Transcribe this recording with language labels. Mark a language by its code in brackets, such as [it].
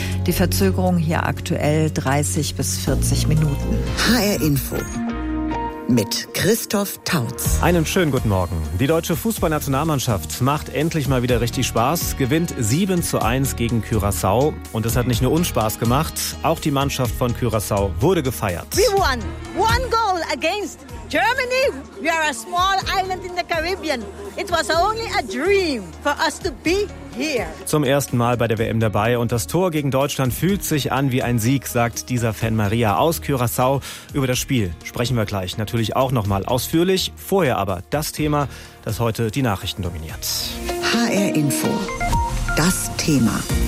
[de] Die Verzögerung hier aktuell 30 bis 40 Minuten. HR Info mit Christoph Tautz. Einen schönen guten Morgen. Die deutsche Fußballnationalmannschaft macht endlich mal wieder richtig Spaß, gewinnt 7:1 gegen Curaçao. Und es hat nicht nur uns Spaß gemacht, auch die Mannschaft von Curaçao wurde gefeiert. [en] We won one goal against Germany. We are a small island in the Caribbean. It was only a dream for us to be here. [de] Zum ersten Mal bei der WM dabei und das Tor gegen Deutschland fühlt sich an wie ein Sieg, sagt dieser Fan Maria aus Curaçao. Über das Spiel sprechen wir gleich natürlich auch noch mal ausführlich. Vorher aber das Thema, das heute die Nachrichten dominiert. HR Info. Das Thema.